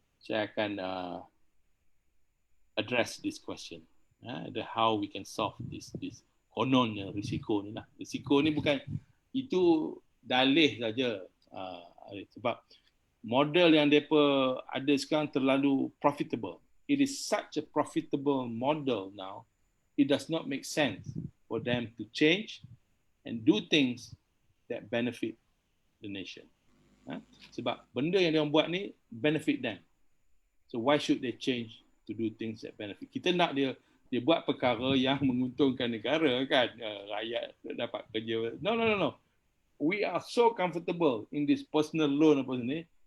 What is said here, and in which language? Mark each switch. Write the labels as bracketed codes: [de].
[ms] Saya akan [en] address this question. The how we can solve this [ms] kononnya risiko ni lah. Risiko ni bukan, itu dalih saja. Sebab model yang mereka ada sekarang terlalu profitable. [en] It is such a profitable model now. It does not make sense for them to change and do things that benefit the nation. [ms] Sebab benda yang dia buat ni [en] benefit them. So why should they change to do things that benefit? [ms] Kita nak dia buat perkara yang menguntungkan negara kan, rakyat dapat kerja. [en] No. We are so comfortable in this personal loan [ms] apa ni.